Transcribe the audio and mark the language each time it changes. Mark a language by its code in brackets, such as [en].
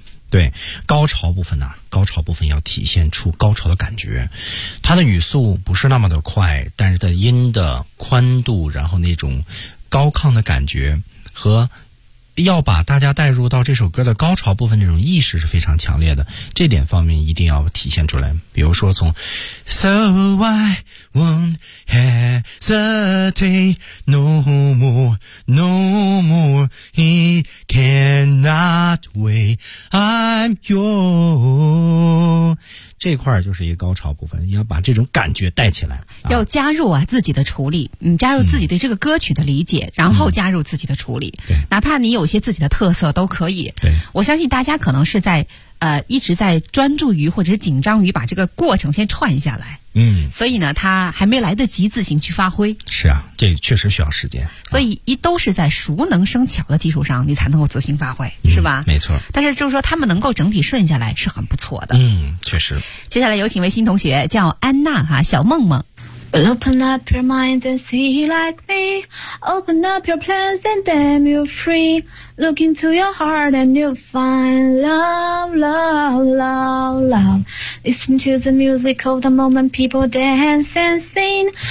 [zh] 对，高潮部分呢、啊、高潮部分要体现出高潮的感觉。它的语速不是那么的快，但是的音的宽度，然后那种高亢的感觉和要把大家带入到这首歌的高潮部分这种意识是非常强烈的，这点方面一定要体现出来。比如说从 [en] So I won't hesitate no more, no more, he cannot wait, I'm yours, [zh] 这块就是一个高潮部分，要把这种感觉带起来，要加入啊自己的处理，嗯，加入自己对这个歌曲的理解，然后加入自己的处理，对，哪怕你有些自己的特色都可以。对，我相信大家可能是在一直在专注于或者是紧张于把这个过程先串下来，嗯，所以呢他还没来得及自行去发挥。是啊，这确实需要时间，所以一都是在熟能生巧的基础上你才能够自行发挥，是吧？没错，但是就是说他们能够整体顺下来是很不错的。嗯，确实。接下来有请位新同学，叫安娜哈，小梦梦。 [en] Open up your minds and see like me. Open up your plans and damn you free. Look into your heart and you'll find love, love, love, love. Listen to the music of the moment people dance and sing.